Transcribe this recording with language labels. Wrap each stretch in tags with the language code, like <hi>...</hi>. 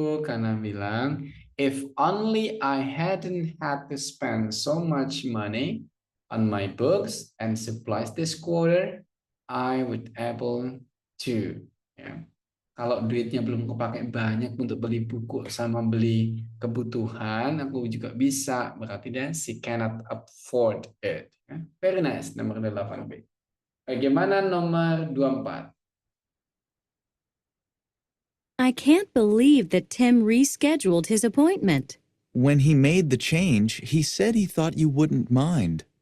<id>Karena bilang,</id> <en>if only I hadn't had to spend so much money on my books and supplies this quarter, I would able to. Ya.</en> <id>Kalau duitnya belum kepake banyak untuk beli buku sama beli kebutuhan, aku juga bisa. Berarti dia</id> <en>she cannot afford it.</en> <id>Ya.</id> <en>Very nice,</en> <id>nomor 8B. Bagaimana nomor 24?</id> <en>I can't believe that Tim rescheduled his appointment. When he made the change, he said he thought you wouldn't mind.</en>